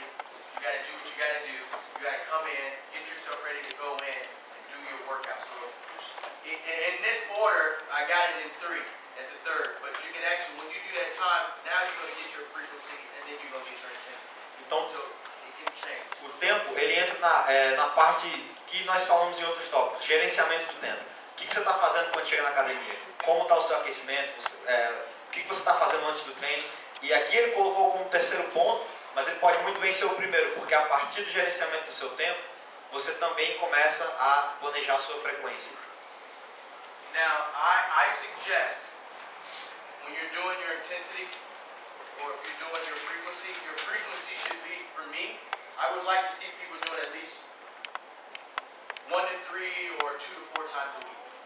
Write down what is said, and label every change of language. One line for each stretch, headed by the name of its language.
English: You got to do what you got to do. You got to come in, get yourself ready to go in and do your workout. So in this order, I got it in 3 at the third. But you can actually, when you do that time, now you're going to get your frequency and then you're going to get your intensity.
Portuguese: Então,
English: So it can change.
Portuguese: o tempo, ele entra na parte que nós falamos em outros tópicos, gerenciamento do tempo. O que você está fazendo quando chega na academia? Como está o seu aquecimento? O que você está fazendo antes do treino? E aqui ele colocou como terceiro ponto, mas ele pode muito bem ser o primeiro, porque a partir do gerenciamento do seu tempo, você também começa a planejar a sua frequência.
English: Now, I suggest when you're doing your intensity or if you're doing your frequency should be, for me, I would like to see people doing at least 1 to 3 or 2 to 4 times a week.